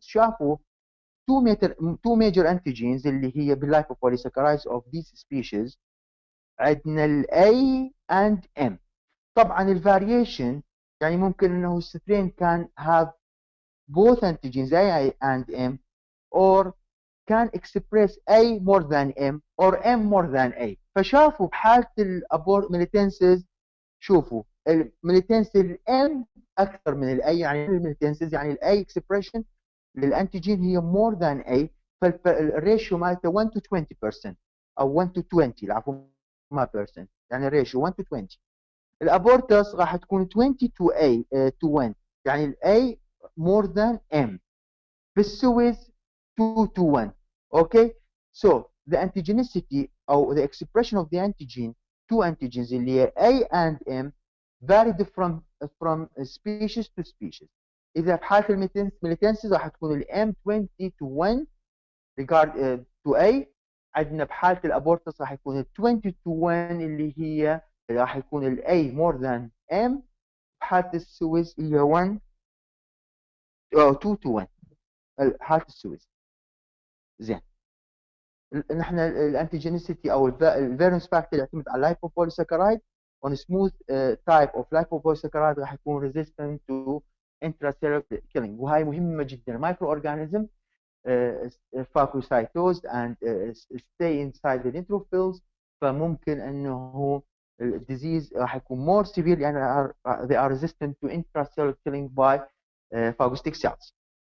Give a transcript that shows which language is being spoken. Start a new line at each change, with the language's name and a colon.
English: شافوا two major antigens اللي هي بالlipopolysaccharides of these species. عندنا ال A and M.
Arabic: طبعا الفاريشن يعني ممكن انه السترين
English: can have both antigens A and M or can express A more than M or M more than A.
Arabic: فشافوا بحالة الميليتنسز شوفوا الميليتنس الام اكثر من الاي يعني الميليتنسز يعني الاي اكسبريشن للانتيجين هي مور ذان اي فالريشيو مالته 1 to 20% او 1 to 20 العفو ما بيرسنت يعني الريشيو 1 to 20. الابورتس راح تكون 20 to A to 1 يعني الاي مور ذان ام. بالسويس 2 to 1.
English: Okay so the antigenicity او the expression of the antigen two antigens اللي هي A and M varied from species to species.
Arabic: إذا بحالة الميليتنسز راح تكون ال M 20 to 1 regard to A. عندنا بحالة الأبورتس راح يكون ال 20 to 1 اللي هي راح يكون ال A more than M. بحالة السويس هي 1 أو 2 to 1 حالة السويس. زين. نحن الانتيجينيسيتي او الفيرنس فاكتور يعتمد على اللايبوبوليساكرايد
English: on smooth type of lipopolysaccharide راح يكون resistant to intracellular killing
Arabic: وهاي مهمه جدا.
English: المايكرو organism phagocytosed and stay inside the neutrophils
Arabic: فممكن انه الديزيز راح يكون
English: more severe لان they are resistant to intracellular killing by phagocytic cells.